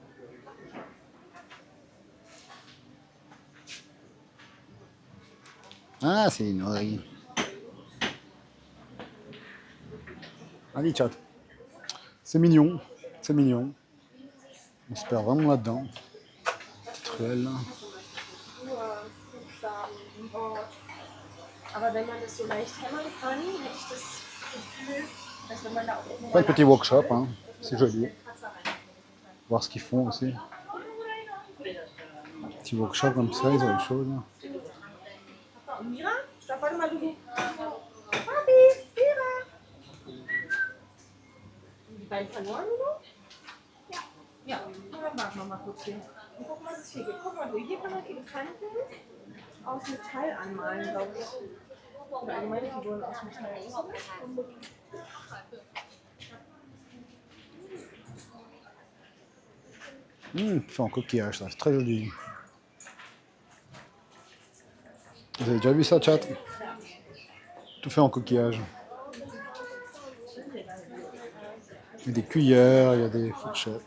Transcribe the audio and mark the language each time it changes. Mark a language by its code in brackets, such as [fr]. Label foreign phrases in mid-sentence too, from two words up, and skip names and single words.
[fr] Ah, c'est une oreille. Allez, chat. C'est mignon. C'est mignon. On se perd vraiment là-dedans. Truelle. [de] Aber wenn man das so leicht hämmern kann, hätte ich das Gefühl, dass wenn man da auch [fr] Plein de petits workshops, hein. C'est joli. Voir ce qu'ils font aussi. Petits workshops comme ça, ils ont des choses. [de] Mira, stopp, warte mal, du. Papi, Mira. Die beiden verloren, oder? Ja. Ja, dann warten wir mal kurz hier. Und gucken, was es hier gibt. Guck mal, du, hier kann man Elefanten aus Metall anmalen, glaube ich. Oder allgemeine Figuren aus Metall. [fr] Fait en coquillage, ça, c'est très joli. Vous avez déjà vu ça, chat? Tout fait en coquillage. Il y a des cuillères, il y a des fourchettes.